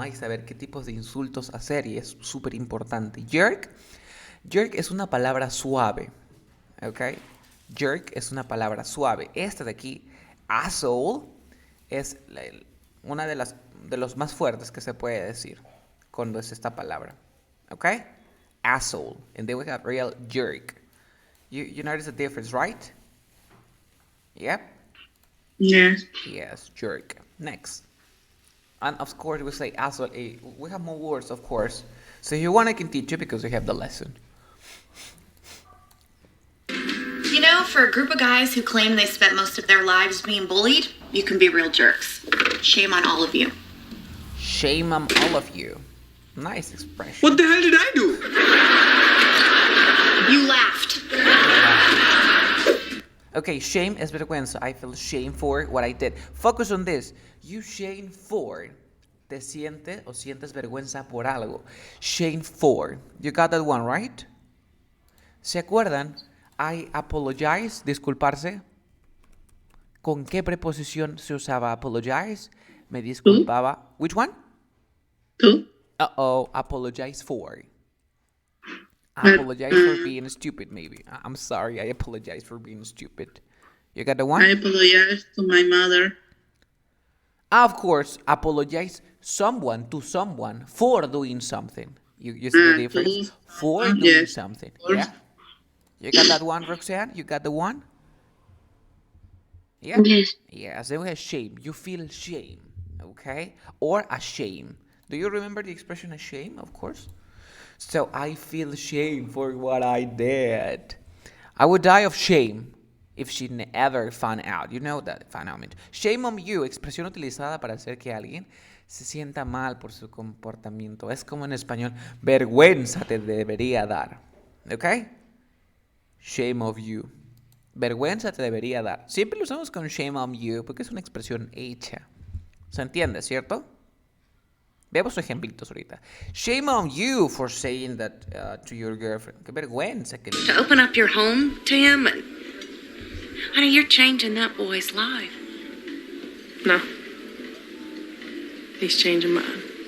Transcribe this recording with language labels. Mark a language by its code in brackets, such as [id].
[es] Hay que saber qué tipos de insultos hacer y es súper importante. Jerk es una palabra suave, ¿ok? Jerk es una palabra suave. Esta de aquí, asshole, es una de los más fuertes que se puede decir cuando es esta palabra, ¿ok? [en] Asshole, and then we have real jerk. You notice the difference, right? Yep. Yes, jerk. Next. And of course we say asshole. We have more words, of course. So if you want, I can teach you because we have the lesson. You know, for a group of guys who claim they spent most of their lives being bullied, you can be real jerks. Shame on all of you. Shame on all of you. Nice expression. What the hell did I do? You laughed. [es] Okay, shame es vergüenza. [en] I feel shame for what I did. Focus on this. You shame for. [es] Te sientes o sientes vergüenza por algo. [en] Shame for. You got that one, right? [es] ¿Se acuerdan? [en] I apologize, [es] disculparse. ¿con qué preposición se usaba apologize? Me disculpaba. [en] Which one? To. Uh-oh, apologize for. Apologize for being stupid, maybe. I'm sorry, I apologize for being stupid. You got the one? I apologize to my mother. Of course, apologize to someone for doing something. You see the difference? For doing yes. something. Yeah? You got that one, Roxanne? You got the one? Yeah? Yes. Yes, then we have shame. You feel shame, okay? Or ashamed. Do you remember the expression ashamed? Of course. So I feel shame for what I did. I would die of shame if she ever found out. You know that, found out. Shame on you, [es] expresión utilizada para hacer que alguien se sienta mal por su comportamiento. Es como en español, vergüenza te debería dar. ¿Ok? [en] Shame of you. [es] Vergüenza te debería dar. Siempre lo usamos con [en] shame on you [es] porque es una expresión hecha. ¿Se entiende, cierto? Veamos ejemplitos ahorita. [en] Shame on you for saying that to your girlfriend. [es] Qué vergüenza que [en] To open up your home to him, and honey, you're changing that boy's life. No. He's changing mine.